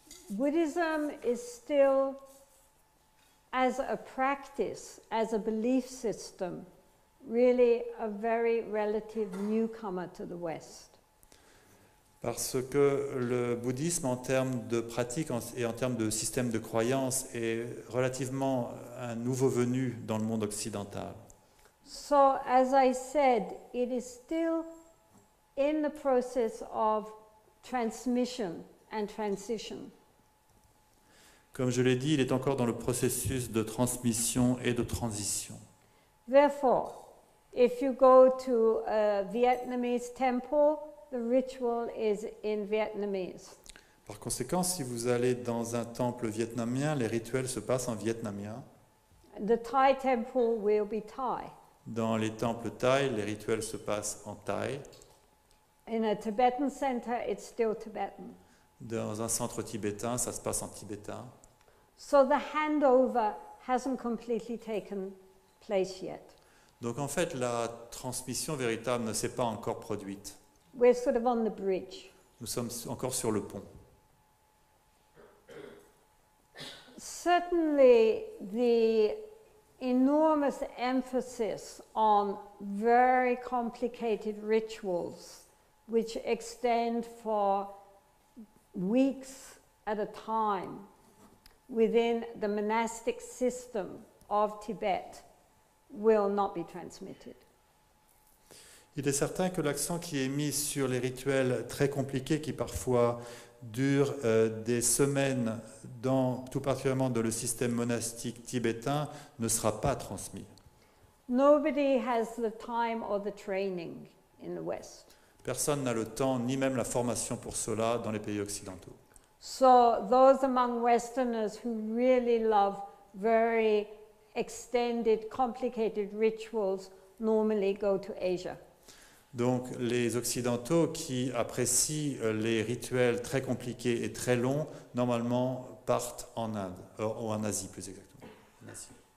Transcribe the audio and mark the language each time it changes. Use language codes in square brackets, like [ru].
[en] Buddhism is still, as a practice, as a belief system, really a very relative newcomer to the West. [fr] Parce que le bouddhisme, en termes de pratique et en termes de système de croyance, est relativement un nouveau venu dans le monde occidental. [en] So, as I said, it is still in the process of transmission and transition. [fr] Comme je l'ai dit, il est encore dans le processus de transmission et de transition. [en] Therefore, if you go to a Vietnamese temple, the ritual is in Vietnamese. [fr] Par conséquent, si vous allez dans un temple vietnamien, les rituels se passent en vietnamien. [en] The Thai temple will be Thai. [fr] Dans les temples thaïs, les rituels se passent en thaï. [en] In a Tibetan center, it's still Tibetan. [fr] Dans un centre tibétain, ça se passe en tibétain. [en] So the handover hasn't completely taken place yet. [fr] Donc en fait, la transmission véritable ne s'est pas encore produite. [en] We're sort of on the bridge. [fr] Nous sommes encore sur le pont. [en] Certainly, the enormous emphasis on very complicated rituals which extend for weeks at a time within the monastic system of Tibet will not be transmitted. [fr] Il est certain que l'accent qui est mis sur les rituels très compliqués qui parfois durent des semaines, tout particulièrement dans le système monastique tibétain, ne sera pas transmis. [en] Nobody has the time or the training in the West. [fr] Personne n'a le temps ni même la formation pour cela dans les pays occidentaux. [en] So those among Westerners who really love very extended, complicated rituals normally go to Asia. [fr] Donc les Occidentaux qui apprécient les rituels très compliqués et très longs, normalement partent en Inde, ou en Asie plus exactement. En Asie.